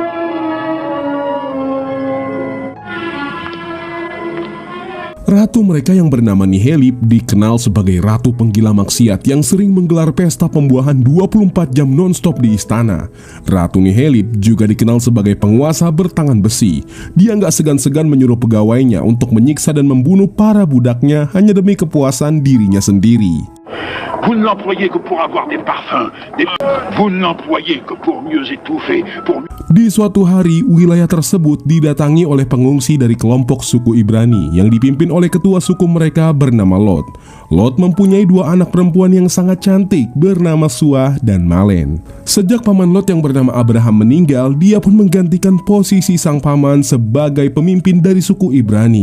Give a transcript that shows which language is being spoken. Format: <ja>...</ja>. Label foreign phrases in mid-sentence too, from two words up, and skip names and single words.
<id>Ratu mereka yang bernama Nihelip dikenal sebagai ratu penggila maksiat yang sering menggelar pesta pembuahan 24 jam non-stop di istana. Ratu Nihelip juga dikenal sebagai penguasa bertangan besi. Dia nggak segan-segan menyuruh pegawainya untuk menyiksa dan membunuh para budaknya hanya demi kepuasan dirinya sendiri.</id> <fr>Vous ne l'employez que pour avoir des parfums. Vous ne l'employez que pour mieux étouffer, pour...</fr> <id>Di suatu hari, wilayah tersebut didatangi oleh pengungsi dari kelompok suku Ibrani yang dipimpin oleh ketua suku mereka bernama Lot. Lot mempunyai dua anak perempuan yang sangat cantik bernama Suah dan Malen. Sejak paman Lot yang bernama Abraham meninggal, dia pun menggantikan posisi sang paman sebagai pemimpin dari suku Ibrani.</id>